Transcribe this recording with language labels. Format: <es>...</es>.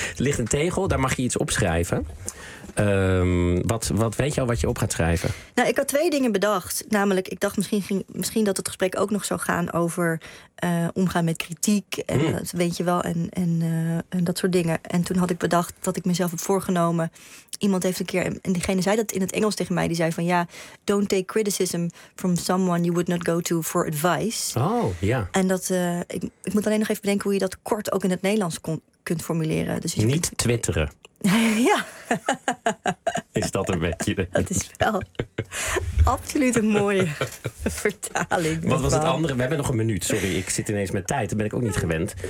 <nl>Er ligt een tegel, daar mag je iets opschrijven. Wat weet je al wat je op gaat schrijven? Nou, ik had twee dingen bedacht. Namelijk, ik dacht misschien dat het gesprek ook nog zou gaan over omgaan met kritiek. En dat weet je wel. En dat soort dingen. En toen had ik bedacht dat ik mezelf heb voorgenomen. Iemand heeft een keer, en diegene zei dat in het Engels tegen mij. Die zei van ja,</nl> <en>don't take criticism from someone you would not go to for advice. Oh, ja. Yeah.</en> <nl>En dat, ik moet alleen nog even bedenken hoe je dat kort ook in het Nederlands kunt formuleren. Dus niet kunt... twitteren. Ja. Is dat een beetje... Dat is wel absoluut een mooie vertaling. Wat was het andere? We hebben nog een minuut. Sorry, ik zit ineens met tijd. Dat ben ik ook niet gewend.</nl>